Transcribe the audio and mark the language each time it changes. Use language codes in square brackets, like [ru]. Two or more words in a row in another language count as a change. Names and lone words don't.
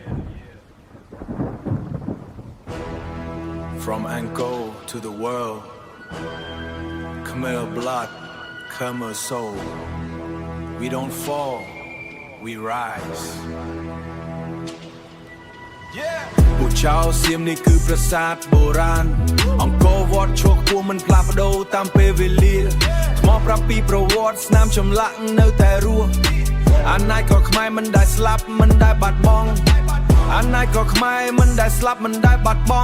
[en] From Angkor to the world, Khmer blood, Khmer soul. We don't fall, we rise. Yeah. [km] ពួកចៅសៀមនេះគឺប្រាសាទបុរាណអង្គរវត្តឈរខ្ពស់មិនផ្លាស់ប្ដូរតាមពេលវេលាថ្មប្រាប់ពីប្រវត្តិស្នាមចម្លាក់នៅតែ រស់អាណាចក្រខ្មែរមិនដែលស្លាប់មិនដែលបាត់បង់អាណាចក្រខ្មែរមិនដែលស្លាប់មិនដែលបាត់ប